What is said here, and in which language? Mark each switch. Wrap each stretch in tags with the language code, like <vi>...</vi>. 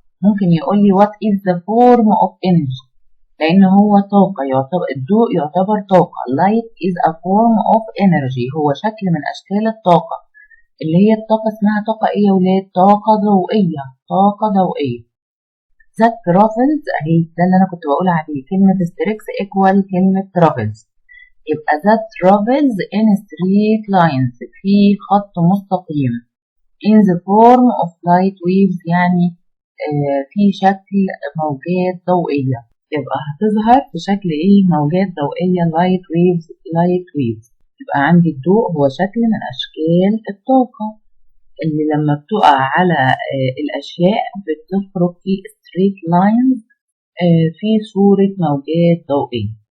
<ar>ممكن يقول لي</ar> <en>what is the form of energy،</en> <ar>لان هو طاقة، يعتبر الضوء يعتبر طاقة.</ar> <en>light is a form of energy</en> <ar>هو شكل من اشكال الطاقة، اللي هي الطاقة اسمها طاقة ايه يا ولاد؟ طاقة ضوئية، طاقة ضوئية.</ar> <en>that travels</en> <ar>اهي ده اللي انا كنت بقول عليه، كلمة</ar> <en>strikes equal</en> <ar>كلمة travels.</ar> <en>يبقى that travels in straight lines</en> <ar>في خط مستقيم</ar> <en>in the form of light waves</en> <ar>يعني في شكل موجات ضوئية. يبقى هتظهر في شكل ايه؟ موجات ضوئية</ar> <en>light waves.</en> <ar>يبقى عندي الضوء هو شكل من اشكال الطاقة اللي لما بتقع على الاشياء بتخرج في</ar> <en>straight lines</en> <ar>في صورة موجات ضوئية.</ar>